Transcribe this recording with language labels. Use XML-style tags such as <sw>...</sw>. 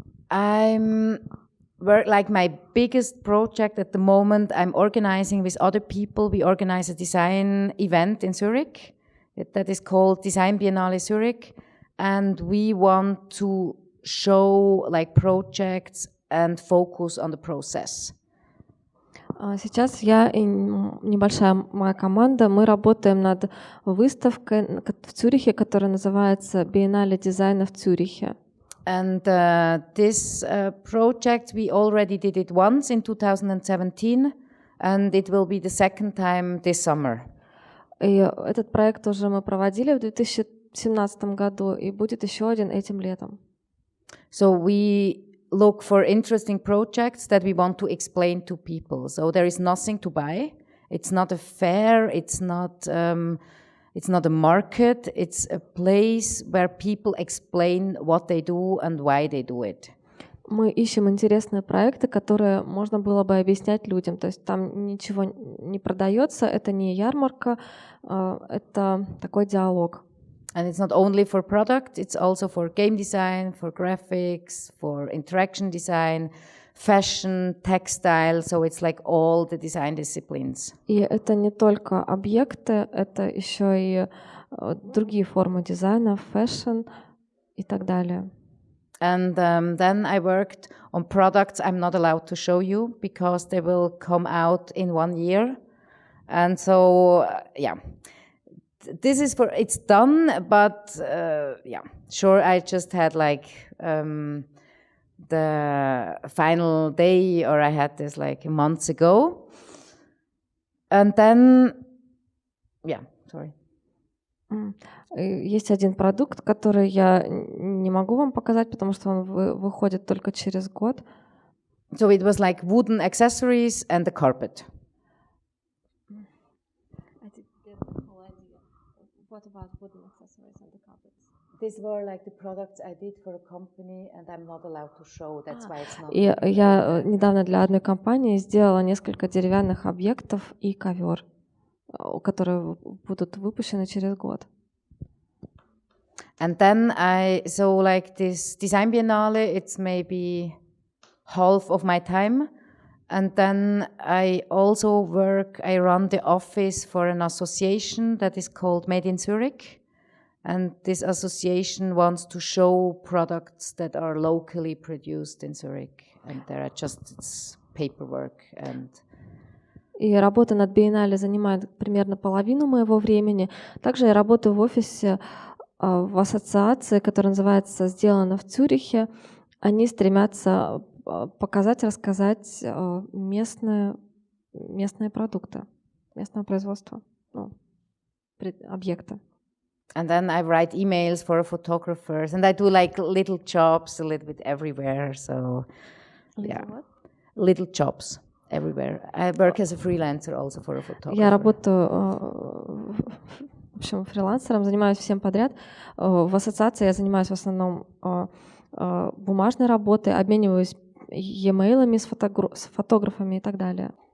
<en>Like my biggest project at the moment, I'm organizing with other people. We organize a design event in Zurich that is called Design Biennale Zurich, and we want to show like projects and focus on the process.</en> <ru>Сейчас я и небольшая моя команда, мы работаем над выставкой в Цюрихе, которая называется «БИЕННАЛЕ дизайна в Цюрихе».</ru> <en>And this project, we already did it once in 2017, and it will be the second time this summer.</en> <ru>И этот проект уже мы проводили в 2017 году, и будет еще один этим летом.</ru> <en>So we look for interesting projects that we want to explain to people. So there is nothing to buy. It's not a fair. It's not a market. It's a place where people explain what they do and why they do it.</en> <ru>Мы ищем интересные проекты, которые можно было бы объяснять людям. То есть там ничего не продается, это не ярмарка, это такой диалог.</ru> <en>And it's not only for product, it's also for game design, for graphics, for interaction design, fashion, textile, so it's like all the design disciplines.</en> <ru>И это не только объекты, это еще и другие формы дизайна, fashion и так далее.</ru> <en>And then I worked on products I'm not allowed to show you because they will come out in 1 year. And so, yeah. This is it's done, but yeah, sure, I just had like the final day, or I had this like months ago. And then, yeah, sorry.</en> <ru>Есть один продукт, который я не могу вам показать, потому что он выходит только через год.</ru> <en>So it was like wooden accessories and the carpet. What about wooden accessories and the carpets? These were like the products I did for a company, and I'm not allowed to show. That's why it's not.</en> <ru>И я недавно для одной компании сделала несколько деревянных объектов и ковер, которые будут выпущены через год.</ru> <en>And then so like this Design Biennale, it's maybe half of my time. And then I also I run the office for an association that is called Made in Zurich. And this association wants to show products that are locally produced in Zurich. And there are it's paperwork and...</en> <ru>И работа над Биеннале занимает примерно половину моего времени. Также я работаю в офисе в ассоциации, которая называется «Сделано в Цюрихе». Они стремятся показать, рассказать местные продукты, местного производства, объекты.</ru> <en>And then I write emails for photographers, and I do like little jobs a little bit everywhere. So, yeah, little jobs everywhere. I work as a freelancer also for a photographer.</en> <ru>Я работаю, в общем, фрилансером, занимаюсь всем подряд. В ассоциации я занимаюсь в основном бумажной работой, обмениваюсь e-mail'ами с фотографами и так далее.</ru>